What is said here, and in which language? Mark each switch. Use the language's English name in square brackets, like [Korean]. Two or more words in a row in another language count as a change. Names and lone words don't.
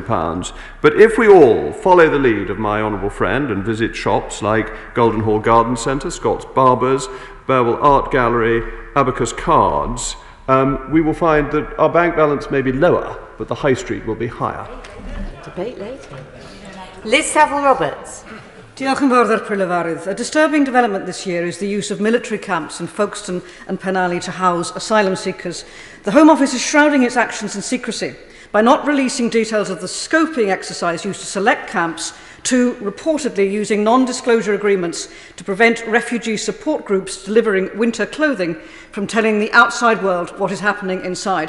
[English] But if we all follow the lead of my honourable friend and visit shops like Golden Hall Garden Centre, Scott's Barbers, Burwell Art Gallery, Abacus Cards, we will find that our bank balance may be lower, but the high street will be higher. Debate later. Liz Saville-Roberts. [Welsh] Diolch yn fawr Prylefarydd. [English] A disturbing development this year is the use of military camps in Folkestone and Penally to house asylum seekers. The Home Office is shrouding its actions in secrecy by not releasing details of the scoping exercise used to select camps, to reportedly using non-disclosure agreements to prevent refugee support groups delivering winter clothing from telling the outside world what is happening inside.